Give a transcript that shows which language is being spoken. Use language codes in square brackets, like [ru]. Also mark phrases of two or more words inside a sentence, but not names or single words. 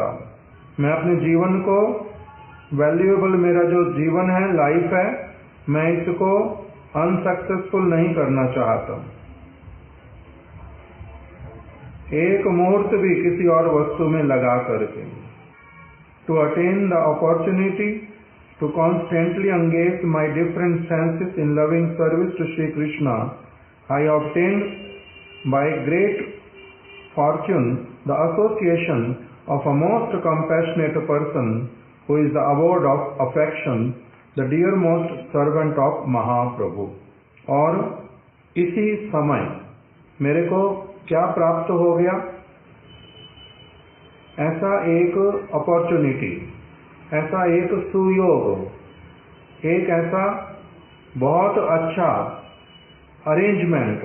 [hi] मैं अपने जीवन को वैल्यूएबल, मेरा जो जीवन है, लाइफ है, मैं इसको अनसक्सेसफुल नहीं करना चाहता। एक मुहूर्त भी किसी और वस्तु में लगा करके। [en] to attain the opportunity to constantly engage my different senses in loving service to Shri Krishna, I obtained by great fortune the association of a most compassionate person who is the award of affection, the dear most servant of Mahaprabhu. [hi] और इसी समय मेरे को क्या प्राप्त हो गया? ऐसा एक अपॉर्चुनिटी, ऐसा एक सुयोग, एक ऐसा बहुत अच्छा अरेंजमेंट